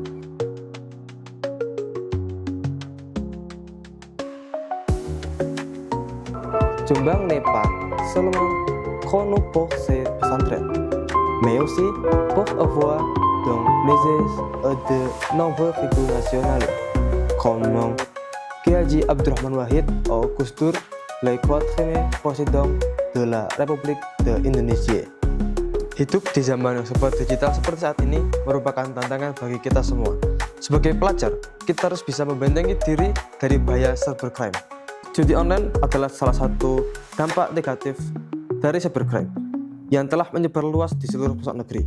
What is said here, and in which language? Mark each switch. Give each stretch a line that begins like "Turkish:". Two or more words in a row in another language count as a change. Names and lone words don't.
French: Jombang n'est pas seulement connu pour ses pesantren, mais aussi pour avoir dans les de nombreuses figures nationales, comme Kiai Abdurrahman Wahid ou Gus Dur, le quatrième président de la République d'Indonésie.
Indonesian: Hidup di zaman yang serba digital seperti saat ini merupakan tantangan bagi kita semua. Sebagai pelajar, kita harus bisa membentengi diri dari bahaya cybercrime. Judi online adalah salah satu dampak negatif dari cybercrime yang telah menyebar luas di seluruh pelosok negeri.